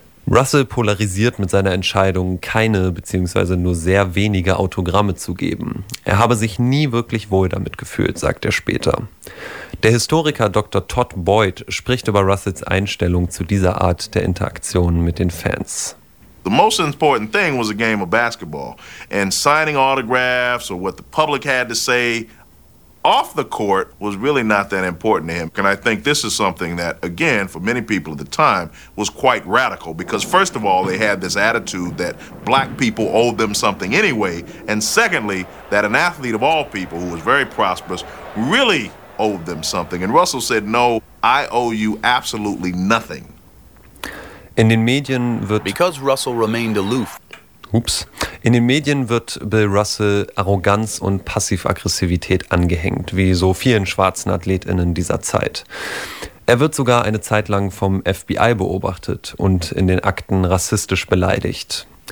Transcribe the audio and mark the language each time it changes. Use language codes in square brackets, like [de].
[de] Russell polarisiert mit seiner Entscheidung, keine bzw. nur sehr wenige Autogramme zu geben. Er habe sich nie wirklich wohl damit gefühlt, sagt er später. Der Historiker Dr. Todd Boyd spricht über Russells Einstellung zu dieser Art der Interaktion mit den Fans. [en] The most important thing was a game of basketball, and signing autographs or what the public had to say off the court was really not that important to him. And I think this is something that, again, for many people at the time, was quite radical, because first of all, they had this attitude that black people owed them something anyway, and secondly, that an athlete of all people who was very prosperous really owed them something. And Russell said, no, I owe you absolutely nothing. [de] In den Medien wird [en] Because Russell remained aloof. Oops. [de] In den Medien wird Bill Russell Arroganz und Passivaggressivität angehängt, wie so vielen schwarzen AthletInnen dieser Zeit. Er wird sogar eine Zeit lang vom FBI beobachtet und in den Akten rassistisch beleidigt.